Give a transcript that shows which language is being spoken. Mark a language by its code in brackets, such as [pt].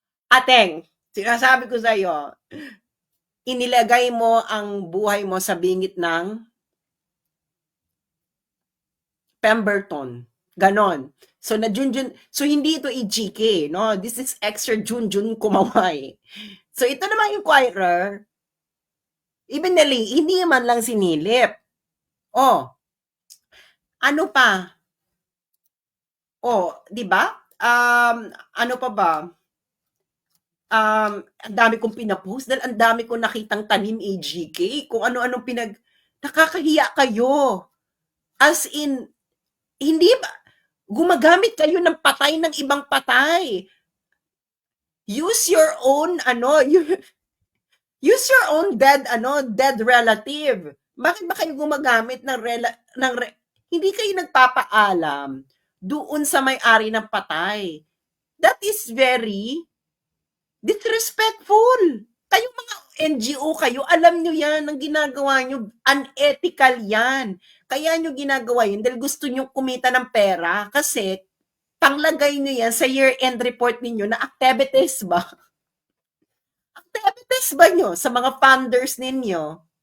[tl] Ateng, sinasabi ko sa'yo, inilagay mo ang buhay mo sa bingit ng Pemberton. Ganon. So, hindi ito EGK, no? [en] This is extra Junjun kumaway. [tl] So, ito naman yung inquirer, even hindi man lang sinilip. Ano pa? Di ba? Ano pa ba? Ang dami kong pinapost dahil ang dami kong nakitang tanim AGK, kung ano-anong nakakahiya kayo. As in, hindi ba, gumagamit kayo ng patay ng ibang patay. [en] Use your own, use your own dead relative. [tl] Bakit ba kayo gumagamit ng hindi kayo nagpapaalam doon sa may-ari ng patay? [en] That is very disrespectful. [tl] Kayong mga NGO kayo, alam nyo yan, ang ginagawa nyo, unethical yan. Kaya nyo ginagawa yun dahil gusto nyo kumita ng pera kasi panglagay nyo yan sa year-end report ninyo na activities ba? Activities ba nyo sa mga funders ninyo?